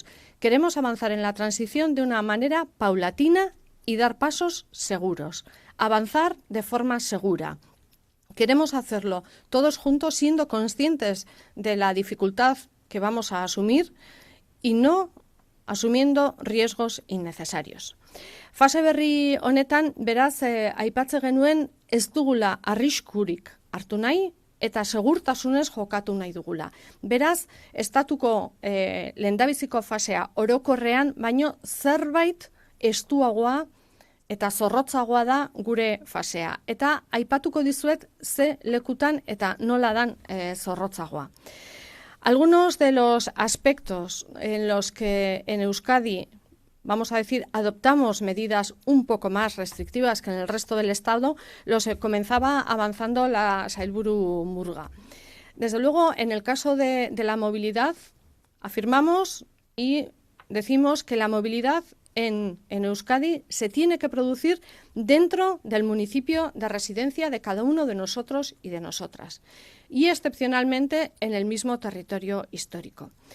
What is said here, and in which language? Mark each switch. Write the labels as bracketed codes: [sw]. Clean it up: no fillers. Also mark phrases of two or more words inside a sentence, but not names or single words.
[es] Queremos avanzar en la transición de una manera paulatina y dar pasos seguros, avanzar de forma segura. Queremos hacerlo todos juntos siendo conscientes de la dificultad que vamos a asumir y no asumiendo riesgos innecesarios. [eu] Fase berri honetan, beraz, aipatze genuen ez dugula arriskurik hartu nahi eta segurtasunez jokatu nahi dugula. Beraz, estatuko lehendabiziko fasea orokorrean, baino zerbait estuagoa eta zorrotzagoa da gure fasea. Eta aipatuko dizuet ze lekutan eta nola dan zorrotzagoa. [es] Algunos de los aspectos en los que en Euskadi, vamos a decir, adoptamos medidas un poco más restrictivas que en el resto del Estado, los comenzaba avanzando la Sailburu Murga. Desde luego, en el caso de la movilidad, afirmamos y decimos que la movilidad en Euskadi se tiene que producir dentro del municipio de residencia de cada uno de nosotros y de nosotras, y excepcionalmente en el mismo territorio histórico.